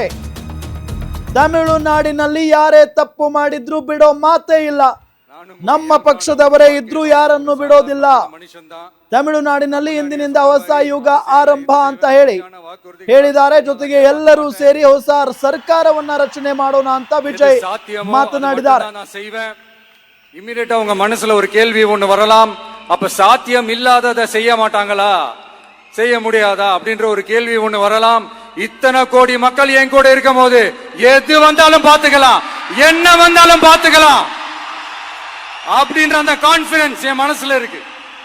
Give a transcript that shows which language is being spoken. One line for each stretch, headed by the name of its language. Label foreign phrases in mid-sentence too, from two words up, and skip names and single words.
Kannada: ತಮಿಳುನಾಡಿನಲ್ಲಿ ಯಾರೇ ತಪ್ಪು ಮಾಡಿದ್ರು ಬಿಡೋ ಮಾತೇ ಇಲ್ಲ. ನಮ್ಮ ಪಕ್ಷದವರೇ ಇದ್ರೂ ಯಾರನ್ನು ಬಿಡೋದಿಲ್ಲ. ತಮಿಳುನಾಡಿನಲ್ಲಿ ಇಂದಿನಿಂದ ಹೊಸ ಯುಗ ಆರಂಭ ಅಂತ ಹೇಳಿದ್ದಾರೆ. ಜೊತೆಗೆ ಎಲ್ಲರೂ ಸೇರಿ ಹೊಸ ಸರ್ಕಾರವನ್ನ ರಚನೆ ಮಾಡೋಣ ಅಂತ ವಿಜಯ್ ಮಾತನಾಡಿದ್ದಾರೆ.
Tamil: இமிடியேட்டா உங்க மனசுல ஒரு கேள்வி ஒண்ணு வரலாம், அப்ப சாத்தியம் இல்லாததை செய்ய மாட்டாங்களா, செய்ய முடியாதா அப்படின்ற ஒரு கேள்வி ஒண்ணு வரலாம். இத்தனை கோடி மக்கள் என் கூட இருக்கும் போது எது வந்தாலும் பாத்துக்கலாம், என்ன வந்தாலும் பாத்துக்கலாம் அப்படின்ற அந்த கான்பிடன்ஸ் என் மனசுல இருக்கு.